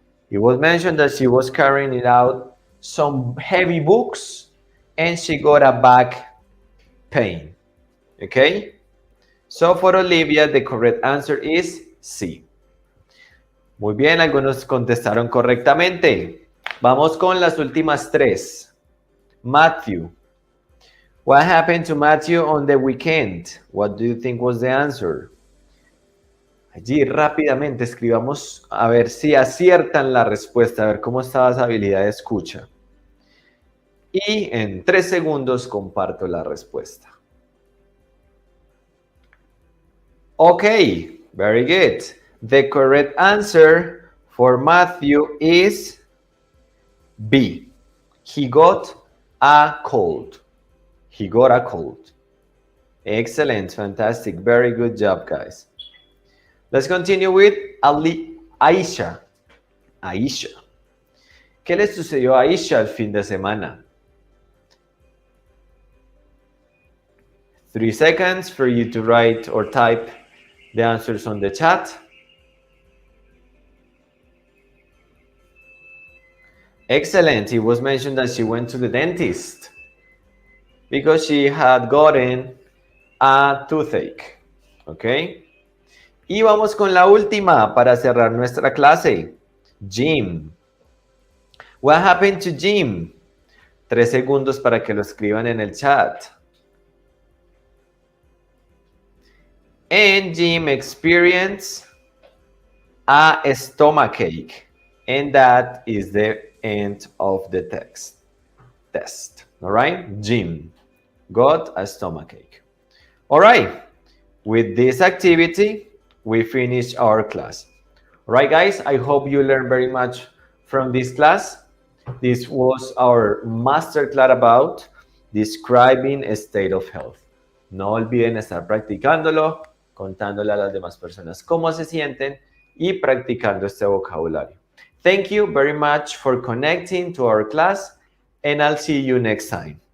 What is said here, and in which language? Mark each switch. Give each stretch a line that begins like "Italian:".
English: It was mentioned that she was carrying out some heavy books and she got a back pain. Okay? So for Olivia, the correct answer is C.
Spanish: Muy bien, algunos contestaron correctamente. Vamos con las últimas tres.
English: Matthew. What happened to Matthew on the weekend? What do you think was the answer?
Spanish: Allí rápidamente escribamos a ver si aciertan la respuesta, a ver cómo estaba esa habilidad de escucha. Y en 3 segundos comparto la respuesta.
English: Okay, very good. The correct answer for Matthew is B. He got a cold. He got a cold. Excellent, fantastic, very good job, guys. Let's continue with Aisha. Aisha.
Spanish: ¿Qué le sucedió a Aisha el fin de semana?
English: 3 seconds for you to write or type the answers on the chat. Excellent. It was mentioned that she went to the dentist because she had gotten a toothache. Okay?
Spanish: Y vamos con la última para cerrar nuestra clase. Jim.
English: What happened to Jim?
Spanish: 3 segundos para que lo escriban en el chat.
English: And Jim experienced a stomachache. And that is the end of the test. All right? Jim got a stomachache. All right. With this activity, we finish our class. Right, guys, I hope you learned very much from this class. This was our master class about describing a state of health.
Spanish: No olviden estar practicándolo, contándole a las demás personas cómo se sienten y practicando este vocabulario.
English: Thank you very much for connecting to our class, and I'll see you next time.